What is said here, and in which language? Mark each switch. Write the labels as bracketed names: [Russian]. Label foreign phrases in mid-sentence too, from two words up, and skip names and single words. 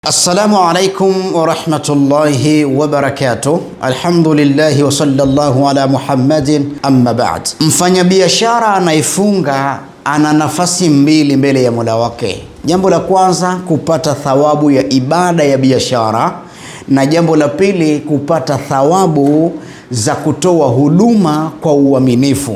[Arabic] السلام عليكم ورحمة الله وبركاته. الحمد لله وصلى الله على محمد أما بعد. [Swahili] Mfanyabiashara anayefunga ana nafasi mbili mbele ya Mola wake. Jambo la kwanza, kupata thawabu ya ibada ya biashara, na jambo la pili, kupata thawabu za kutoa huduma kwa uaminifu.